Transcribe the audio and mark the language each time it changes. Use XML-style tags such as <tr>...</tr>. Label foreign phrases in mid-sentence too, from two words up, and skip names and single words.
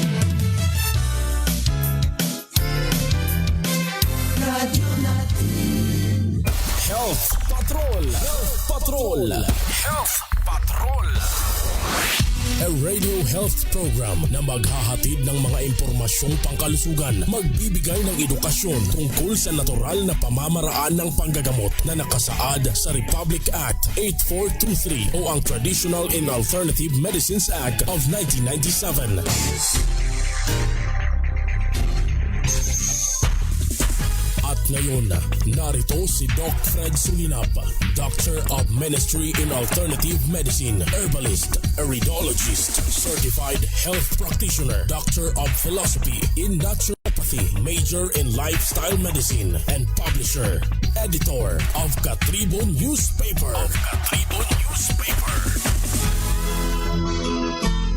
<tl>Radyo Natin. Health Patrol. Health Patrol. Health Patrol.</tl> <en>A radio health program</en> <tl>na maghahatid ng mga impormasyong pangkalusugan, magbibigay ng edukasyon tungkol sa natural na pamamaraan ng panggagamot na nakasaad sa Republic Act 8423 o ang Traditional and Alternative Medicines Act of 1997. At ngayon, narito si Doc Fred Sulinap,</tl> <en>Doctor of Ministry in Alternative Medicine, Herbalist, Iridologist, Certified Health Practitioner, Doctor of Philosophy in Naturopathy, Major in Lifestyle Medicine, and Publisher, Editor of Katribon Newspaper.</en>